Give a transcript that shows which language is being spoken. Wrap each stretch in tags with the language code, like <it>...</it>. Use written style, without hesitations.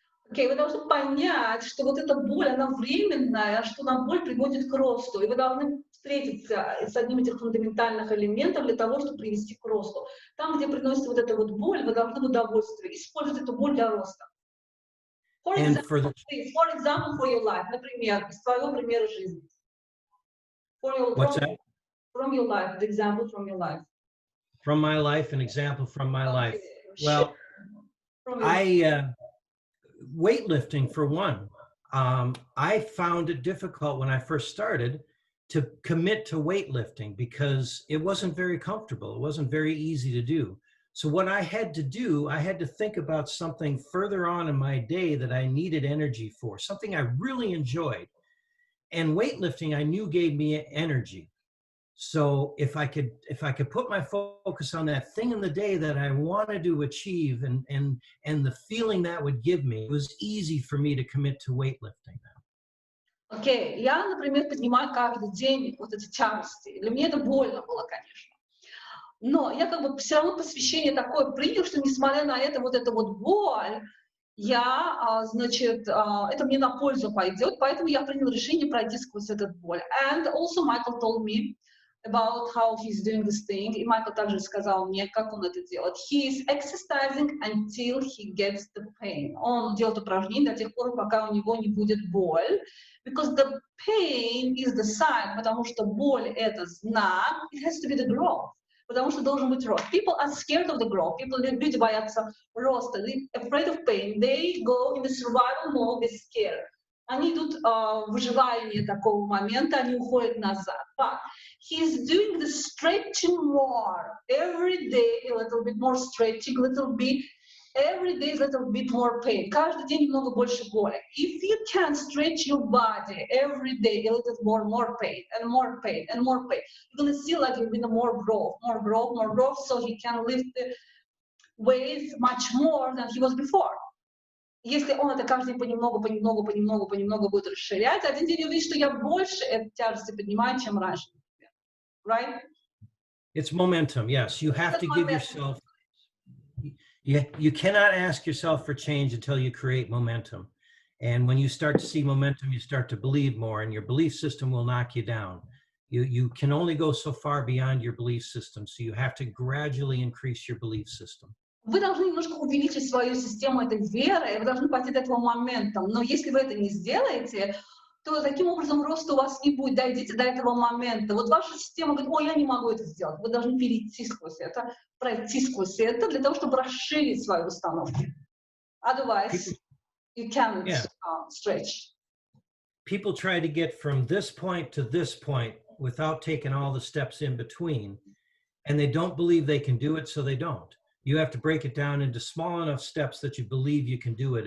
<ru>Окей, вы должны понять, что вот эта боль, она временная, что на боль приводит к росту. И вы должны встретиться с одним из этих фундаментальных элементов для того, чтобы привести к росту. Там, где приносит вот эта вот боль, вы должны в удовольствие использовать эту боль для роста.</ru> <en>For example, for your life.</en> <ru>Например, из твоего примера жизни.</ru> <en>From your life, the example from your life. From my life, an example from my life. Well, weightlifting, for one. I found it difficult when I first started to commit to weightlifting because it wasn't very comfortable. It wasn't very easy to do. So what I had to do, I had to think about something further on in my day that I needed energy for, something I really enjoyed. And weightlifting, I knew gave me energy. So if I could put my focus on that thing in the day that I wanted to achieve and the feeling that would give me, it was easy for me to commit to weightlifting now.</en> <ru>Окей, я, например, поднимаю каждый день вот эти тяжести. Для меня это больно было, конечно. Но я как бы все равно посвящение такое принял, что несмотря на это, вот эта вот боль, я, значит, это мне на пользу пойдет, поэтому я принял решение пройти сквозь этот боль.</ru> <en>And also Michael told me about how he's doing this thing.</en> <ru>И Майкл также сказал мне, как он это делает.</ru> <en>He is exercising until he gets the pain.</en> <ru>Он делает упражнения до тех пор, пока у него не будет боль.</ru> <en>Because the pain is the sign,</en> <ru>потому что боль — это знак.</ru> <en>It has to be the growth.</en> <ru>Потому что должен быть рост.</ru> <en>People are scared of the growth.</en> <ru>Люди боятся роста.</ru> <en>They're afraid of pain. They go in the survival mode, they're scared.</en> <ru>Они идут в выживание такого момента, они уходят назад.</ru> <en>But he's doing the stretching more. Every day a little bit more stretching, little bit. Every day a little bit more pain.</en> <ru>Каждый день немного больше боли.</ru> <en>If you can stretch your body every day a little more pain, and more pain, and more pain, you're going to see like you're going more growth, so he can lift the weights much more than he was before.</en> <ru>Если он это каждый день понемногу будет расширять, один день увидит, что я больше этой тяжести поднимаю, чем раньше.</ru> <en>Right? It's momentum, yes. You have to give yourself, you cannot ask yourself for change until you create momentum. And when you start to see momentum, you start to believe more, and your belief system will knock you down. You can only go so far beyond your belief system, so you have to gradually increase your belief system.</en> <ru>Вы должны немножко увеличить свою систему этой веры, и вы должны пойти до этого момента. Но если вы это не сделаете, то таким образом роста у вас не будет. Дойдите до этого момента. Вот ваша система говорит: ой, я не могу это сделать. Вы должны перейти сквозь это, пройти сквозь это для того, чтобы расширить свои установки.</ru> <en>Otherwise, you can't stretch. People try to get from this point to this point without taking all the steps in between, and they don't believe they can do it, so they don't. You have to break it down into small enough steps that you believe you can do it.</en>